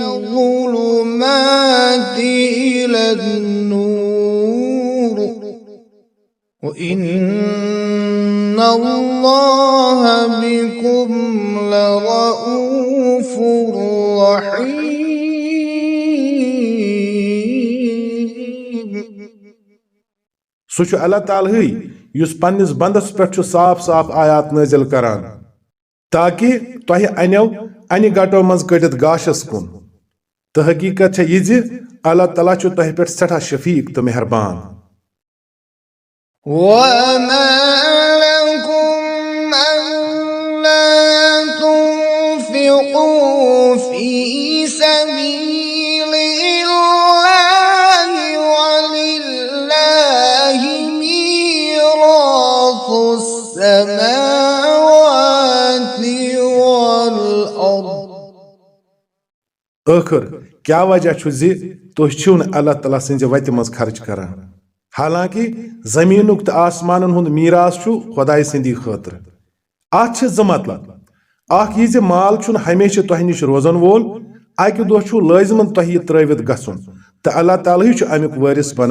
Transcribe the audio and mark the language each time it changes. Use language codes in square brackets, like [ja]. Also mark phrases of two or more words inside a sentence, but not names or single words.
[ar] الظلمات إلى النور وإن الله بكم لرؤوف رحيم [ks] سُہ چھُ اللہ تعالیٰ یُس پننِس بندس پٮ۪ٹھ چھُ صاف صاف آیات نٲزِل کران تاکہِ تۄہہِ انیو انہِ گٹو منٛز کٔڑِتھ گاشس کُن تہٕ حقیٖقت چھےٚ یہِ زِ اللہ تعالیٰ چھُ تۄہہِ پٮ۪ٹھ سٮ۪ٹھاہ شفیٖق تہٕ مہربان [ar] وما لكم ألا تنفقوا في سبيل الله ولله ميراث السماوات والأرض [ks] ٲخر کیٛاہ وجہ چھُ زِ تُہۍ چھِو نہٕ اللہ تعالیٰ سٕنٛزِ وتہِ منٛز خرچ کران حالانکہِ زمیٖنُک تہٕ آسمانن ہُنٛد میٖراث چھُ خۄداے سٕنٛدی خٲطرٕ اتھ چھِ زٕ مطلب اکھ یہِ زِ مال چھُنہٕ ہمیشہِ تۄہہِ نِش روزن وول اکہِ دۄہ چھُ لٲزمن تۄہہِ یہِ ترٲوِتھ گژھُن تہٕ اللہ تعالیٰ چھُ امیُک وٲرِث بنن